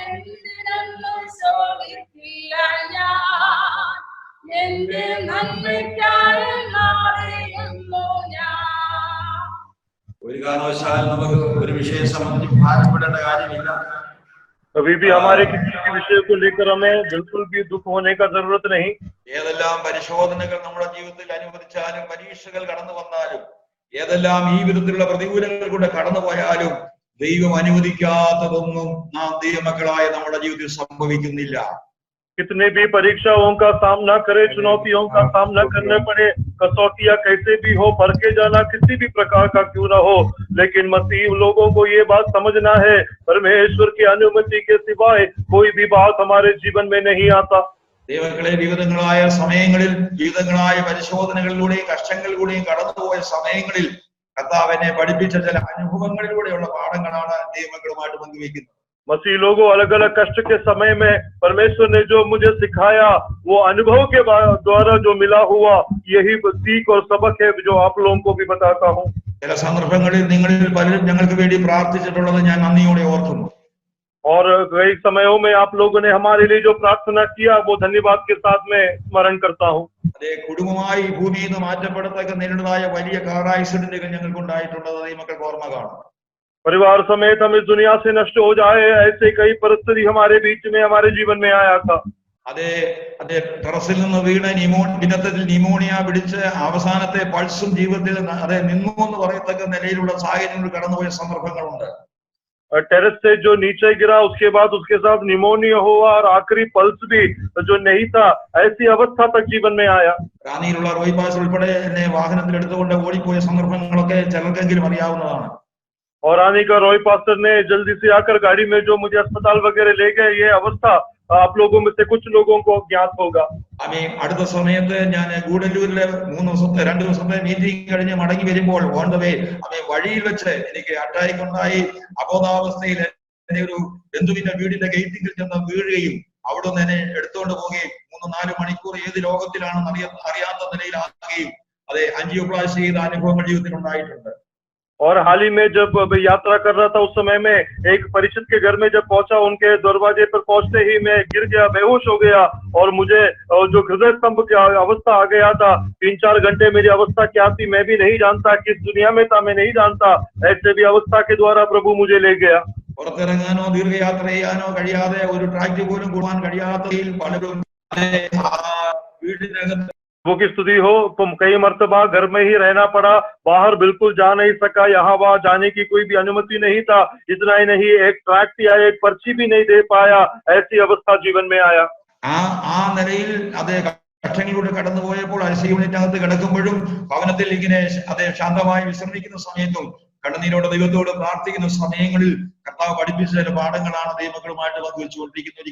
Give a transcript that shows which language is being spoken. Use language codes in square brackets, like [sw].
[ml] എന്തിനെന്നു ചോദിക്കില്ല ഞാൻ, എന്റെ നന്മയ്ക്കായി അറിയുന്നു ഞാൻ. ഒരു കാരണവശാൽ നമുക്ക് ഒരു വിഷയം സംബന്ധിച്ച് ഭാരപ്പെടേണ്ട കാര്യമില്ല. [hi] कभी भी हमारे किसी भी विषय को लेकर हमें बिल्कुल भी दुख होने का जरूरत नहीं। [ml] ഏതെല്ലാം പരിശോധനകൾ നമ്മുടെ ജീവിതത്തിൽ അനുവദിച്ചാലും പരീക്ഷകൾ കടന്നു വന്നാലും ഏതെല്ലാം ഈ വിധത്തിലുള്ള പ്രതികൂലങ്ങൾ കൂടെ കടന്നുപോയാലും ദൈവം അനുവദിക്കാത്തതൊന്നും നാം ദൈവമക്കളായ നമ്മുടെ ജീവിതത്തിൽ സംഭവിക്കുന്നില്ല. [hi] कितने भी परीक्षाओं का सामना करे, चुनौतियों का सामना करने पड़े, कसौटियां कैसे भी हो, परखे जाना किसी भी प्रकार का क्यों ना हो, लेकिन मसीह लोगों को ये बात समझना है, परमेश्वर की अनुमति के सिवाय कोई भी बात हमारे जीवन में नहीं आता। [ml] ദൈവങ്ങളെ വിവിധങ്ങളായ സമയങ്ങളിൽ വിവിധങ്ങളായ പരിശോധനകളിലൂടെയും കഷ്ടങ്ങളിലൂടെയും കടന്നുപോയ സമയങ്ങളിൽ കർത്താവിനെ പഠിപ്പിച്ച ചില അനുഭവങ്ങളിലൂടെയുള്ള പാഠങ്ങളാണ് ദൈവങ്ങളുമായിട്ട് പങ്കുവയ്ക്കുന്നത്. [hi] मसीह लोगों अलग अलग कष्ट के समय में परमेश्वर ने जो मुझे सिखाया वो अनुभव के द्वारा जो मिला हुआ यही सीख और सबक है जो आप लोगों को भी बताता हूँ। [ml] ചില സന്ദർഭങ്ങളിൽ നിങ്ങളിൽ പലരും ഞങ്ങൾക്ക് വേണ്ടി പ്രാർത്ഥിച്ചിട്ടുള്ളത് ഞാൻ നന്ദിയോടെ ഓർക്കുന്നു. [hi] और कई समयों में आप लोगों ने हमारे लिए जो प्रार्थना किया वो धन्यवाद के साथ में स्मरण करता हूँ। [ml] അതേ കുടുംബമായി ഭൂമിയിൽ നിന്ന് മാറ്റപ്പെടത്തക്ക നേരിടുന്നതായ വലിയ കാർ ആക്സിഡന്റുകൾ ഞങ്ങൾക്ക് ഉണ്ടായിട്ടുള്ളത് ഈ മക്കൾക്ക് ഓർമ്മ കാണും. [hi] परिवार समेत हम इस दुनिया से नष्ट हो जाए ऐसे कई परिस्थिति हमारे बीच में हमारे जीवन में आया था। [ml] അതേ അതേ ടെറസിൽ നിന്ന് വീണ ഭിന്നത്തിൽ ന്യൂമോണിയ പിടിച്ച് അവസാനത്തെ പൾസും ജീവിതത്തിൽ അതേ നിന്നു എന്ന് പറയത്തക്ക നിലയിലുള്ള സാഹചര്യങ്ങൾ കടന്നുപോയ സന്ദർഭങ്ങളുണ്ട്. [hi] टेरेस से जो नीचे गिरा उसके बाद उसके साथ निमोनिया हुआ और आखिरी पल्स भी जो नहीं था ऐसी अवस्था तक जीवन में आया। [ml] റാന്നിയിലുള്ള റോയ് പാസ് ഉൾപ്പെടെ എന്നെ വാഹനത്തിൽ എടുത്തുകൊണ്ട് ഓടിപ്പോയ സന്ദർഭങ്ങളൊക്കെ ചിലർക്കെങ്കിലും അറിയാവുന്നതാണ്. [hi] और रानी का रॉय पास्टर ने जल्दी से आकर गाड़ी में जो मुझे अस्पताल वगैरह ले गए ये अवस्था आप लोगों में से कुछ लोगों को ज्ञात होगा। [ml] അടുത്ത സമയത്ത് ഞാൻ ഗൂഡല്ലൂരിലെ 2 ദിവസത്തെ മീറ്റിംഗ് കഴിഞ്ഞ് മടങ്ങി വരുമ്പോൾ [en] on the way [ml] വഴിയിൽ വെച്ച് എനിക്ക് അറ്റാക്ക് ഉണ്ടായി. അബോധാവസ്ഥയിൽ എന്നെ ഒരു ബന്ധുവിന്റെ വീടിന്റെ ഗേറ്റിൽ ചെന്ന് വീഴുകയും അവിടുന്ന് എന്നെ എടുത്തുകൊണ്ട് പോവുകയും 3-4 മണിക്കൂർ ഏത് ലോകത്തിലാണെന്ന് അറിയാത്ത നിലയിലാക്കുകയും അതെ ആൻജിയോപ്ലാസ്റ്റി ചെയ്ത അനുഭവങ്ങൾ ജീവിതത്തിൽ ഉണ്ടായിട്ടുണ്ട്. [hi] और हाल ही में जब यात्रा कर रहा था उस समय में एक परिचित के घर में जब पहुंचा उनके दरवाजे पर पहुंचते ही मैं गिर गया, बेहोश हो गया और मुझे जो हृदय स्तंभ की अवस्था आ गया था। 3-4 घंटे मेरी अवस्था क्या थी मैं भी नहीं जानता, किस दुनिया में था मैं नहीं जानता। ऐसे भी अवस्था के द्वारा प्रभु मुझे ले गया। പുറത്തിറങ്ങാനോ ദീർഘയാത്ര ചെയ്യാനോ കഴിയാതെ ഒരു ട്രാക്ട് പോലും കൂടാൻ കഴിയാത്തതിൽ പലരും വീടിനകത്ത് वो की स्तुति हो तो कई मर्तबा घर में ही रहना पड़ा, बाहर बिल्कुल जा नहीं सका, यहाँ वहां जाने की कोई भी अनुमति नहीं था। इतना ही नहीं एक ट्रैक्ट या एक पर्ची भी नहीं दे पाया, ऐसी अवस्था जीवन में आया। [ml] ആ നിലയിൽ അതേ കഷ്ടങ്ങളിലൂടെ കടന്നുപോയപ്പോൾ ഐസിയു യൂണിറ്റിനകത്ത് കിടക്കുമ്പോഴും ഭവനത്തിൽ ഇങ്ങനെ അതേ ശാന്തമായി വിശ്രമിക്കുന്ന സമയത്തും കണ്ണുനീരോടെ ദൈവത്തോട് പ്രാർത്ഥിക്കുന്ന സമയങ്ങളിൽ കർത്താവ് പഠിപ്പിച്ച ചില പാഠങ്ങളാണ് ദൈവങ്ങളുമായിട്ട് പങ്കുവെച്ചുകൊണ്ടിരിക്കുന്നത്.